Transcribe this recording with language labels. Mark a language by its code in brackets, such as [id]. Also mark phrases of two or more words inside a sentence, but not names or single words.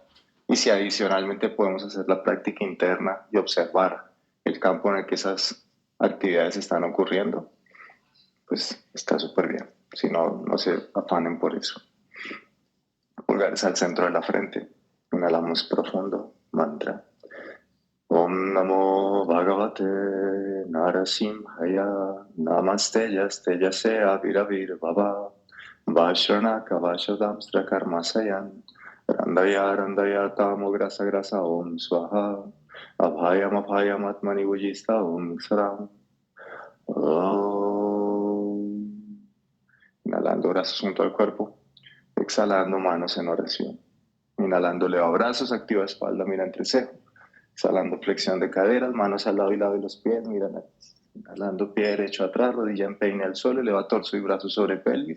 [es] Y si adicionalmente podemos hacer la práctica interna y observar el campo en el que esas actividades están ocurriendo, pues está súper bien. Si no, no se afanen por eso. Pulgares al centro de la frente. Inhalamos profundo. Mantra. [sa] Om Namo Bhagavate Narasimhaya Namaste Yaste Aviravir Baba Vashrana Kavashadamstra Karmasayan Randaya Tamo Grasa Om Swaha Abhayam Atmani Vujista Om Saram. [es] Inhalando brazos junto al cuerpo, exhalando manos en oración. Inhalando leva brazos, activa espalda, mira entrecejo. Exhalando flexión de caderas, manos al lado y lado de los pies, mira nariz. Inhalando pie derecho atrás, rodilla en peine al suelo, eleva torso y brazos sobre pelvis.